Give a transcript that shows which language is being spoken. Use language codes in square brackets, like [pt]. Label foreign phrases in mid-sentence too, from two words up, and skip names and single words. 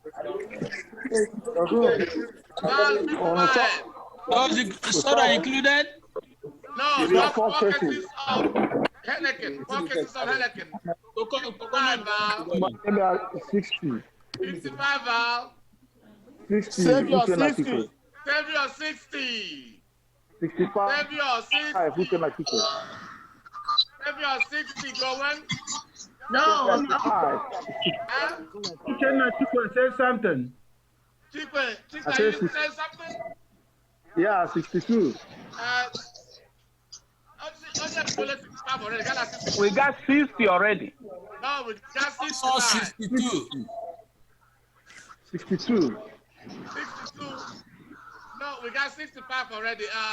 [en] Val 55. Was the soda included? No, just 4 cases of Heineken. 4 cases of Heineken. 55 Val. 60. 55 Val. 60. Saviour Uchenna 60. Chikwe. Saviour 60. 65. Saviour 60. Uchenna Chikwe. Saviour 60 going. No. Uchenna Chikwe, say something. Chikwe, I you said say something? Yeah, 62. We got 60 already. No, we got 65. 62. 62. 62. No, we got 65 already.